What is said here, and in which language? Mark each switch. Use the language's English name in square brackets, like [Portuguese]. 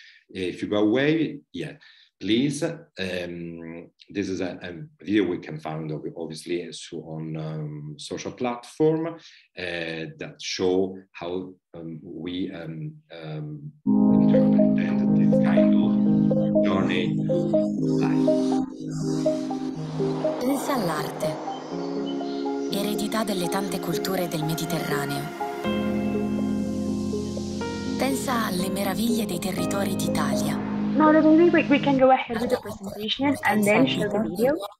[English] If you go away, yeah, please. This is a video we can find obviously on social platform that show how we interpret this kind of journey life. [Italian] Pensa all'arte, eredità delle tante culture del Mediterraneo. Pensa alle meraviglie dei territori d'Italia. [English] Mauro, maybe we can go ahead with the presentation and then show the video.